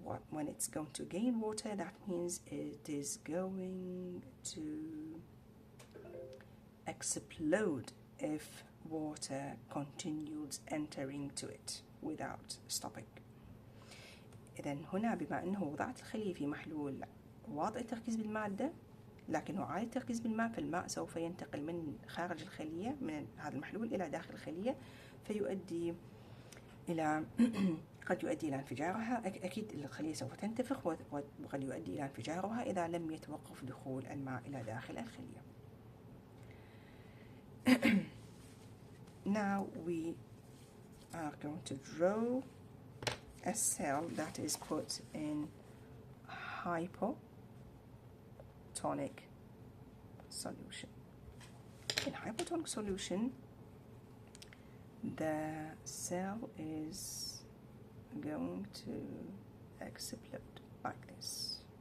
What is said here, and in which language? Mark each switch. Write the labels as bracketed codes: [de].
[en] When it's going to gain water, that means it is going to explode if water continues entering to it without stopping. [ar] إذن هنا بما أنه وضعت الخلية في محلول واطئ التركيز بالمادة لكنه عالي التركيز بالماء، فالماء سوف ينتقل من خارج الخلية من هذا المحلول إلى داخل الخلية، فيؤدي إلى قد يؤدي إلى انفجارها. أكيد الخلية سوف تنتفخ وقد يؤدي إلى انفجارها إذا لم يتوقف دخول الماء إلى داخل الخلية. [en] Now we are going to draw a cell that is put in hypotonic solution. In hypotonic solution, the cell is going to explode like this.